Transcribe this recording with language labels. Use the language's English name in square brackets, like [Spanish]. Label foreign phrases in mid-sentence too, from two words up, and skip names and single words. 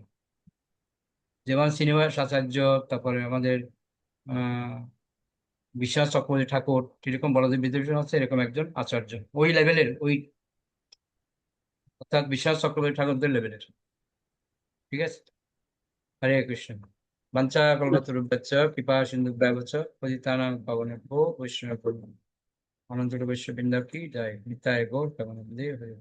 [Bangla] যেমন শ্রীনিবাস আচার্য, তারপরে আমাদের আহ বিশ্বাস চক্রবর্তী ঠাকুর, যেরকম বলদেব বিদ্যাভূষণ হচ্ছে এরকম একজন আচার্য, ওই লেভেলের, ওই অর্থাৎ বিশ্বাস চক্রবর্তী ঠাকুরদের লেভেলের। ঠিক আছে, হরে কৃষ্ণ। [Sanskrit] বাঞ্ছা কল্পতরুভ্যশ্চ কৃপা সিন্ধুভ্যেব চ পতিতানাং পাবনেভ্যো বৈষ্ণবেভ্যো নমঃ। [Bangla] অনন্ত বৈষ্ণব বৃন্দ কি জয়। নিতাই গৌর প্রেমানন্দে হরে।